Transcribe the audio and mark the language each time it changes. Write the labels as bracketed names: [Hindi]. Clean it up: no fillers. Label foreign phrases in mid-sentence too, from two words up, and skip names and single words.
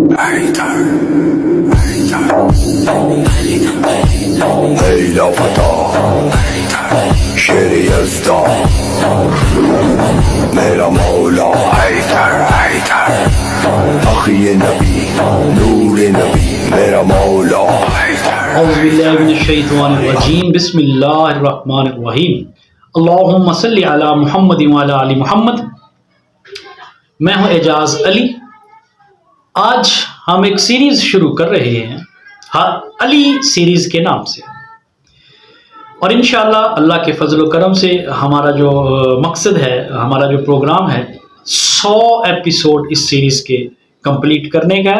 [Arabic] Leyla Fata Şeri Yazda Mera Mevla Haydar Haydar Akhi Nabi Nur Nabi Mera Mevla Haydar أعوذ بالله من الشيطان الرجيم. بسم الله الرحمن الرحيم. اللهم صل على محمد وعلى آل محمد. [Urdu] میں ہوں اعجاز علی. آج ہم ایک سیریز شروع کر رہے ہیں علی سیریز کے نام سے، اور [Arabic] انشاءاللہ [Urdu] اللہ کے فضل و کرم سے ہمارا جو مقصد ہے، ہمارا جو پروگرام ہے، 100 ایپیسوڈ اس سیریز کے کمپلیٹ کرنے کا ہے.